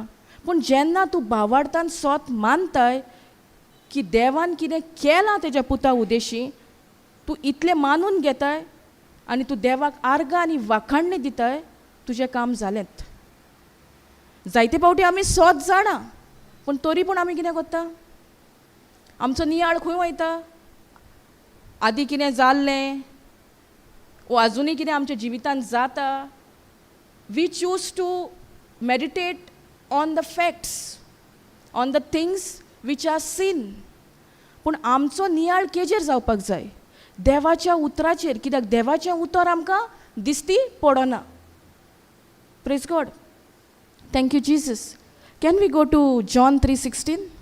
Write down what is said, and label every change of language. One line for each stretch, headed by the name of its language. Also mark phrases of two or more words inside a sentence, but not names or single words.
Konkani: पूण जेन्ना तूं भावार्थान स्वत मानताय की देवान कितें केलां तेज्या पुता उद्देशी, तूं इतलें मानून घेताय आनी तूं देवाक आर्गां आनी वाखाणणी दिताय, तुजें काम जालेंत. जायते फावटी आमी स्वत जाणा पूण तरी पूण आमी कितें करता? आमचो नियाळ खंय वयता? आदीं कितें जाल्लें वो आजुनूय कितें आमच्या जिवितान जाता,
English: We choose to meditate on the facts, on the things which are seen.
Konkani: पूण आमचो नियाळ केजेर जावपाक जाय? देवाच्या उतराचेर. कित्याक देवाचें उतर आमकां दिसती पडना.
English: Praise God. Thank you Jesus. Can we go to John 3:16?